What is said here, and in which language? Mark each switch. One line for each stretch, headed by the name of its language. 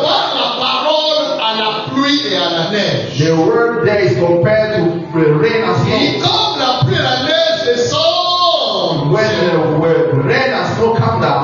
French: compare la parole à la pluie et à la neige.
English: The word there is compared to the rain and
French: Et
English: snow.
French: comme la pluie et la neige descendent,
English: When the rain and snow come down,